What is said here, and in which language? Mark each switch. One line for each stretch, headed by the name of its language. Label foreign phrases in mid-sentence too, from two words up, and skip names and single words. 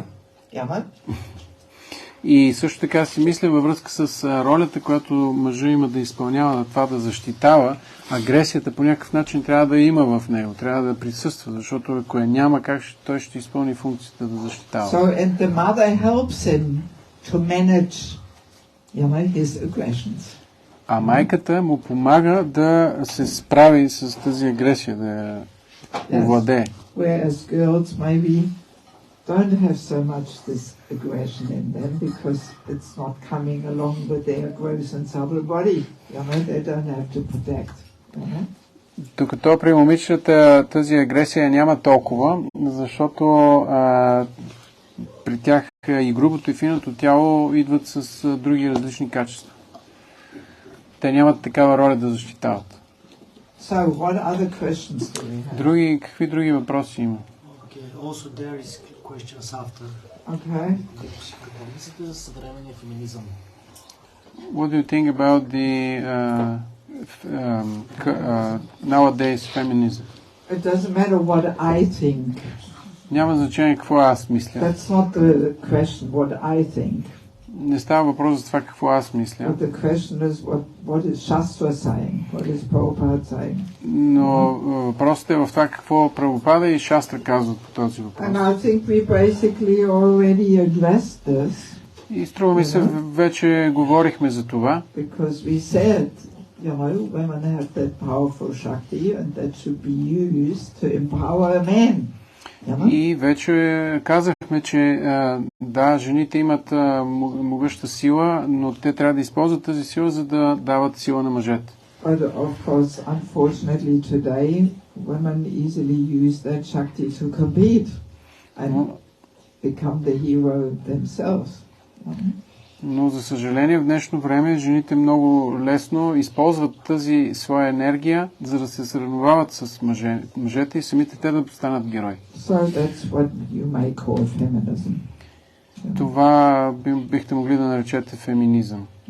English: Yeah?
Bulgarian: И също така си мисля във връзка с ролята, която мъжът има да изпълнява, на това да защитава, агресията по някакъв начин трябва да има в него, трябва да присъства, защото ако я няма, как той ще изпълни функцията да защитава.
English: So, and the mother helps him to manage, his aggressions.
Bulgarian: А майката му помага да се справи с тази агресия, да я овладее.
English: Whereas girls maybe don't have so much this aggression in them because it's not coming along with their gross and subtle body. They don't have to protect.
Bulgarian: Докато при момичетата тази агресия няма толкова, защото при тях и грубото и финото тяло идват с други различни качества. Те нямат такава роля да защитават.
English: So, what other questions do we have?
Bulgarian: Какви други въпроси има?
English: Okay, also there is questions after. Okay.
Bulgarian: Какво мислите за съвременния феминизъм?
English: What do you think about the nowadays feminism? It doesn't matter what I think.
Bulgarian: Няма значение какво аз мисля.
English: That's not the question, what I think.
Bulgarian: Не става въпрос за това какво аз мисля.
English: But the question is what is Shastra saying? What is Prabhupada saying?
Bulgarian: Но въпросът е в това какво Прабхупада и Шастра казват по този въпрос.
English: And I think we basically already addressed this.
Bulgarian: И струва ми се, вече говорихме за това.
English: Because we said, women have that powerful Shakti and that should be used to empower a man.
Bulgarian: И вече казахме, че да, жените имат могъща сила, но те трябва да използват тази сила, за да дават сила на мъжете.
English: But of course, unfortunately today, women easily use that Shakti to compete and become the hero themselves.
Bulgarian: Но за съжаление в днешно време жените много лесно използват тази своя енергия, за да се сравновават с мъжете и самите те да станат герои.
English: So that's what you may call feminism.
Bulgarian: Това бихте могли да наречете феминизъм.